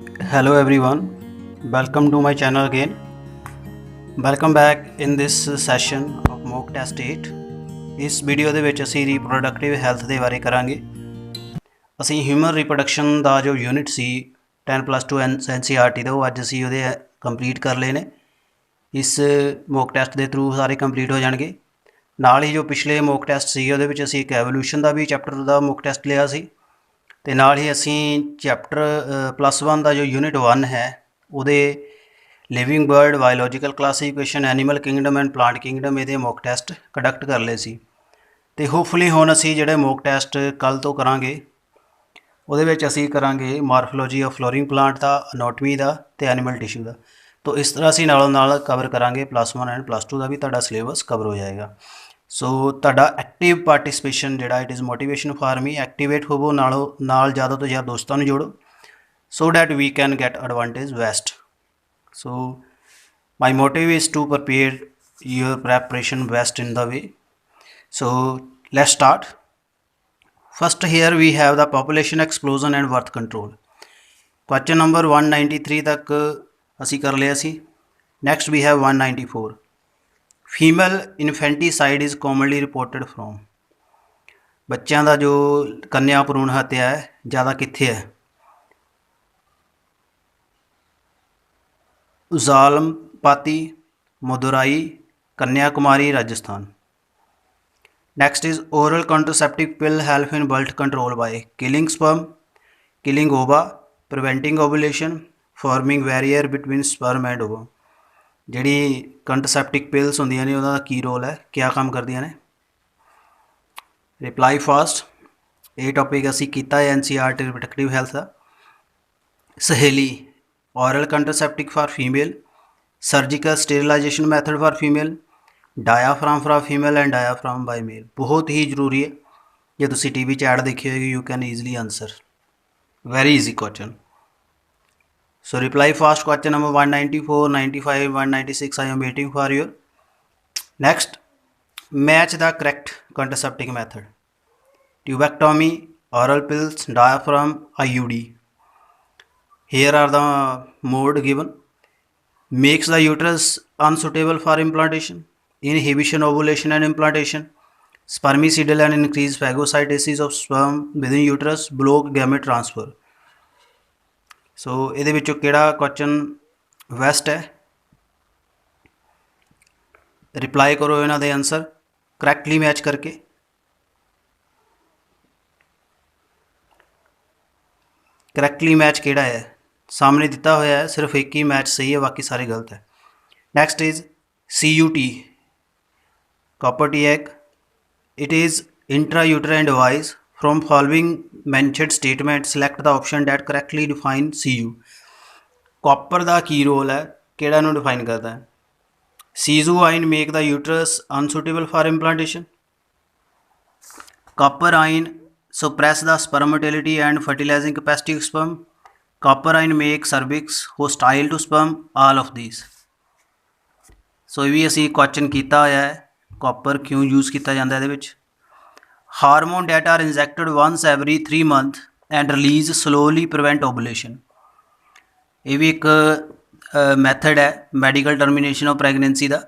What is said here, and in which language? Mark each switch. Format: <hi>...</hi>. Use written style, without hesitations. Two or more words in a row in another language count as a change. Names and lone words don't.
<en>Hello everyone, welcome to my channel again. Welcome back in this session of mock test 8.</en> <pa>ਇਸ ਵੀਡੀਓ ਦੇ ਵਿੱਚ ਅਸੀਂ</pa> <en>reproductive health</en> <pa>ਦੇ ਬਾਰੇ ਕਰਾਂਗੇ। ਅਸੀਂ</pa> <en>human reproduction</en> <pa>ਦਾ ਜੋ ਯੂਨਿਟ ਸੀ 10+2 NCERT ਦਾ ਉਹ ਅੱਜ ਅਸੀਂ ਉਹਦੇ ਕੰਪਲੀਟ ਕਰ ਲਏ ਨੇ। ਇਸ</pa> <en>mock test</en> <pa>ਦੇ ਥਰੂ ਸਾਰੇ ਕੰਪਲੀਟ ਹੋ ਜਾਣਗੇ। ਨਾਲ ਹੀ ਜੋ ਪਿਛਲੇ</pa> <en>mock test</en> <pa>ਸੀ ਉਹਦੇ ਵਿੱਚ ਅਸੀਂ ਇੱਕ ਐਵੋਲੂਸ਼ਨ ਦਾ ਵੀ ਚੈਪਟਰ ਦਾ</pa> <en>mock test</en> <pa>ਲਿਆ ਸੀ ਤੇ ਨਾਲ ਹੀ ਅਸੀਂ ਚੈਪਟਰ +1 ਦਾ ਜੋ ਯੂਨਿਟ 1 ਹੈ ਉਹਦੇ</pa> <en>living bird biological classification animal kingdom and plant kingdom</en> <pa>ਇਹਦੇ</pa> <en>mock test conduct</en> <pa>ਕਰ ਲਏ ਸੀ ਤੇ ਹੋਪਫੁਲੀ ਹੁਣ ਅਸੀਂ ਜਿਹੜੇ</pa> <en>mock test</en> <pa>ਕੱਲ ਤੋਂ ਕਰਾਂਗੇ ਉਹਦੇ ਵਿੱਚ ਅਸੀਂ ਕਰਾਂਗੇ</pa> <en>morphology of flowering plant</en> <pa>ਦਾ, ਅਨੋਟਮੀ ਦਾ ਤੇ</pa> <en>animal tissue</en> <pa>ਦਾ।</pa> <hi>तो इस तरह</hi> <pa>ਅਸੀਂ ਨਾਲੋਂ ਨਾਲ ਕਵਰ ਕਰਾਂਗੇ +1 ਐਂਡ +2 ਦਾ ਵੀ ਤੁਹਾਡਾ ਸਿਲੇਬਸ ਕਵਰ ਹੋ ਜਾਏਗਾ। ਸੋ ਤੁਹਾਡਾ</pa> <en>active participation</en> <pa>ਜਿਹੜਾ</pa> <en>it is motivation for me,</en> <pa>ਐਕਟੀਵੇਟ ਹੋਵੋ, ਨਾਲ ਜ਼ਿਆਦਾ ਤੋਂ ਜ਼ਿਆਦਾ ਦੋਸਤਾਂ ਨੂੰ ਜੋੜੋ</pa> <en>so that we can get advantage best. So my motive is to prepare your preparation best in the way. So let's start. First here we have the population explosion and birth control. Question number</en> <pa>193 तक ਅਸੀਂ ਕਰ ਲਿਆ ਸੀ।</pa> <en>Next we have 194. Female infanticide is commonly reported from.</en> <pa>ਬੱਚਿਆਂ ਦਾ ਜੋ ਕੰਨਿਆ ਭਰੂਣ ਹੱਤਿਆ ਹੈ ਜ਼ਿਆਦਾ ਕਿੱਥੇ ਹੈ? उजालमपाती, मदुराई, कन्याकुमारी, राजस्थान.</pa> <en>Next is oral contraceptive pill help in birth control by killing sperm, killing ova, preventing ovulation, forming barrier between sperm and ova.</en> <pa>ਜਿਹੜੀ</pa> <en>contraceptive pills</en> <pa>ਹੁੰਦੀਆਂ ਨੇ ਉਹਦਾ ਕੀ ਰੋਲ ਹੈ, ਕਿਆ ਕੰਮ ਕਰਦੀਆਂ ਨੇ?</pa> <en>reply fast.</en> <pa>ਇਹ ਟੌਪਿਕ ਅਸੀਂ ਕੀਤਾ ਹੈ NCERT</pa> <en>reproductive health</en> <pa>ਦਾ।</pa> <en>ਸਹੇਲੀ oral contraceptive for female, surgical sterilization method for female, diaphragm for female and diaphragm by male।</en> <hi>बहुत ही</hi> <pa>ਜ਼ਰੂਰੀ ਹੈ। ਜੇ ਤੁਸੀਂ TV 'ਚ ਐਡ ਦੇਖੀ ਹੋਏਗੀ</pa> <en>you can easily answer, very easy question. So reply fast question number 194, 95, 196 I am waiting for your. Next, match the correct contraceptive method: tubectomy, oral pills, diaphragm, IUD. Here are the mode given: makes the uterus unsuitable for implantation, inhibition ovulation and implantation, spermicidal and increase phagocytosis of sperm within uterus, block gamete transfer.</en> <pa>So ਇਹਦੇ ਵਿੱਚੋਂ ਕਿਹੜਾ</pa> <en>question waste</en> <pa>ਹੈ? ਰਿਪਲਾਈ ਕਰੋ ਇਹਨਾਂ ਦੇ</pa> <en>answer correctly match</en> <pa>ਕਰਕੇ।</pa> <en>correctly match</en> <pa>ਕਿਹੜਾ ਹੈ? ਸਾਹਮਣੇ ਦਿੱਤਾ ਹੋਇਆ ਹੈ, ਸਿਰਫ ਇੱਕ ਹੀ ਮੈਚ ਸਹੀ ਹੈ, ਬਾਕੀ ਸਾਰੇ ਗਲਤ ਹੈ।</pa> <en>next is CUT, copper T eg. it is intrauterine device. From following mentioned statement select the option that correctly define CU. ਕਾਪਰ ਦਾ ਕੀ ਰੋਲ ਹੈ, ਕਿਹੜਾ ਨੂੰ ਡਿਫਾਈਨ ਕਰਦਾ ਹੈ? Sisu ion make the uterus unsuitable for implantation. Copper ion suppress the sperm motility and fertilizing capacity of sperm. Copper ion make cervix hostile to sperm. All of these.</en> <pa>ਸੋ ਇਹ ਵੀ ਅਸੀਂ ਕੁਐਸਚਨ ਕੀਤਾ ਹੋਇਆ ਹੈ, ਕਾਪਰ ਕਿਉਂ ਯੂਜ਼ ਕੀਤਾ ਜਾਂਦਾ ਇਹਦੇ ਵਿੱਚ।</pa> <en>ਹਾਰਮੋਨ that are injected once every 3 months and release slowly prevent ovulation.</en> <pa>ਇਹ ਵੀ ਇੱਕ ਮੈਥਡ ਹੈ</pa> <en>medical termination of pregnancy</en> <pa>ਦਾ।</pa>